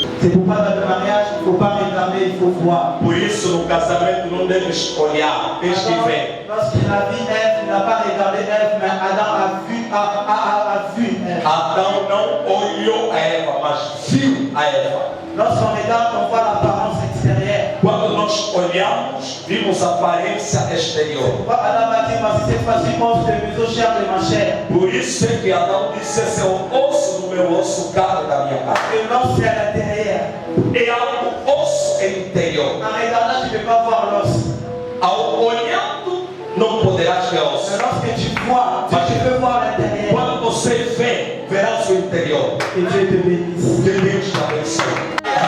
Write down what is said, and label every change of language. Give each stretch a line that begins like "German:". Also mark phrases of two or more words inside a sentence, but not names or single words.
French: pourquoi dans le mariage, il ne faut pas réclamer, il faut voir.
Portuguese: Por isso, no casamento, não deves olhar, tens que ver.
French: Lorsqu'il a vu Ève, il n'a pas regardé Ève, mais Adam a vu Ève.
Portuguese: Adão não olhou a Eva, mas viu a Eva.
French: Lorsqu'on regarde, on voit l'apparence extérieure.
Portuguese: Quando nós olhamos, vimos a aparência exterior.
French: Adam a dit, voici cette fois-ci, os de mes os, chair de ma chair.
Portuguese: Por isso é que Adão disse: esse é o osso do meu osso, carne da minha carne.
French: Et l'os, c'est à l'intérieur.
Portuguese: É algo osso interior.
French: En regardant, tu ne peux pas voir l'os.
Portuguese: Ao olhando, não poderás ver osso.
French: Mais lorsque tu vois, tu peux voir l'intérieur.
Portuguese: Quando você vê, verás o interior.
French: Que Dieu te bénisse.
Portuguese: Que Deus te abençoe.